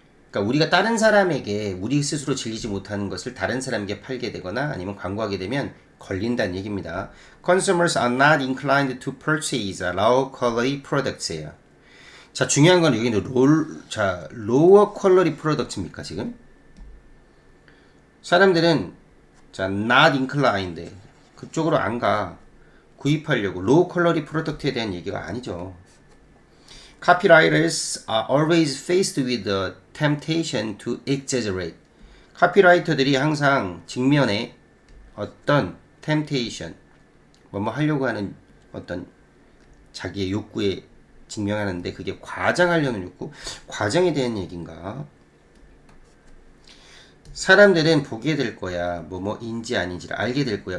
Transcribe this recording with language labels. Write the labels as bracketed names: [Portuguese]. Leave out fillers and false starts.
[Korean] 그러니까 우리가 다른 사람에게 우리 스스로 즐기지 못하는 것을 다른 사람에게 팔게 되거나 아니면 광고하게 되면 걸린다는 얘기입니다. [English] Consumers are not inclined to purchase low quality products예요. [Korean] 자, 중요한 건 여기는 [English] lower quality products [Korean] 입니까, 지금? 사람들은 자, [English] not inclined [Korean] 그쪽으로 안 가. 구입하려고. 로우 퀄러리 프로덕트에 대한 얘기가 아니죠. [English] Copywriters are always faced with the temptation to exaggerate. [Korean] 카피라이터들이 항상 직면에 어떤 temptation, 뭐뭐 하려고 하는 어떤 자기의 욕구에 직면하는데 그게 과장하려는 욕구? 과장에 대한 얘기인가? 사람들은 보게 될 거야. 뭐뭐인지 아닌지를 알게 될 거야.